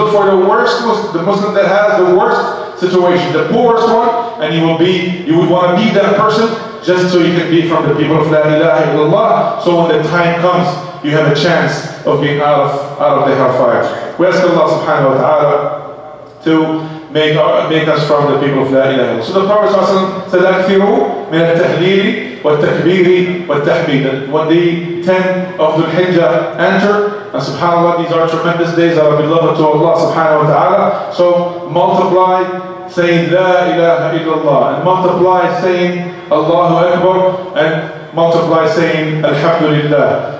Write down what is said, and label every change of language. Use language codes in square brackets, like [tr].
[en] Look for the worst, the Muslim that has the worst situation, the poorest one, and you would want to be that person just so you can be from the people of La ilaha illallah. So when the time comes, you have a chance of being out of the hellfire. We ask Allah subhanahu wa ta'ala to make us from the people of La ilaha illallah. So the Prophet said, [ar] أكثروا من التهليل والتكبير والتحميد. [en] When the 10 of Dhul Hijjah enter, and subhanAllah, these are tremendous days that are beloved to Allah subhanahu wa ta'ala. So multiply saying La ilaha illallah, and multiply saying Allahu Akbar, and multiply saying Alhamdulillah.